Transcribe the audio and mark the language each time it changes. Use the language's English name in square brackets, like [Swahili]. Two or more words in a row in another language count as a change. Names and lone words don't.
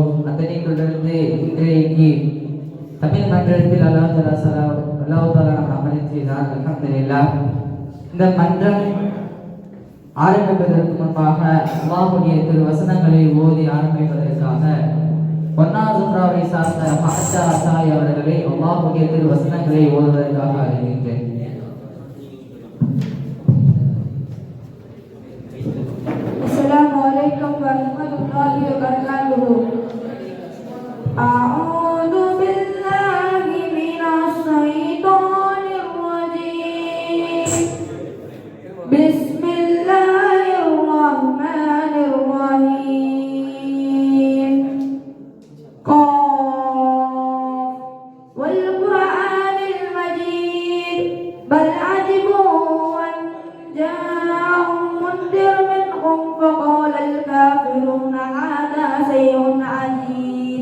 [Tamil] அதனை தொடர்ந்து இன்றைக்கு தமிழ் மன்றத்தில் அல்லாஹ் தஆலா அமளி செய்தார். [Arabic] الحمد لله. [Tamil] இந்த மன்றம் ஆரம்பிப்பதற்கு முன்பாக அல்லாஹ்வுடைய திரு வசனங்களை ஓதி ஆரம்பிப்பதற்காக பொன்னாசுராவை சார்ந்த மஹத்தா சாய் அவர்களை அல்லாஹ்வுடைய திரு வசனங்களை ஓதுவதற்காக அறிவிக்கின்றேன். [Arabic] السلام عليكم ورحمة الله وبركاته. أعوذ بالله من الشيطان الرجيم. بسم الله الرحمن الرحيم. ق والقرآن المجيد بل عجبوا أن جاءهم منذر منهم فقال الكافرون هذا شيء عجيب.